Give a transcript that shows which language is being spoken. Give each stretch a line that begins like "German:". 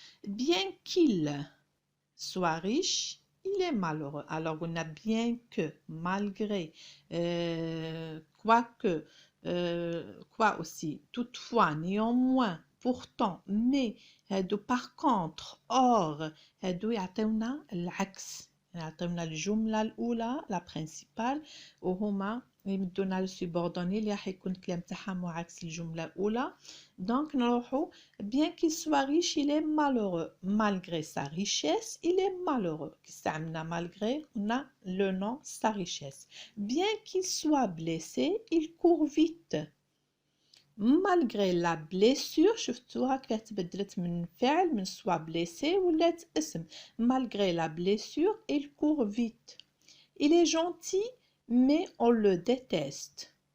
French: Bien qu'il soit riche, il est malheureux. Alors, on a bien que, malgré, quoique, quoi aussi, toutefois, néanmoins, pourtant, mais, par contre, or,
Arabic: هادو يعطيونا العكس. يعطيونا الجملة الأولى la principale وهما يمدونا السوبوردوني اللي راح يكون الكلام تاعها معاكس الجملة الأولى.
French: Donc, نروحو bien qu'il soit riche, il est malheureux. Malgré sa richesse, il est malheureux. Malgré, on a le nom, sa richesse. Bien qu'il soit blessé, il court vite. Malgré la blessure,
Arabic: شفتوها كيف تبدلت من فعل من
French: soit blessé
Arabic: ولات اسم.
French: Malgré la blessure, il court vite. Il est gentil, mais on le déteste.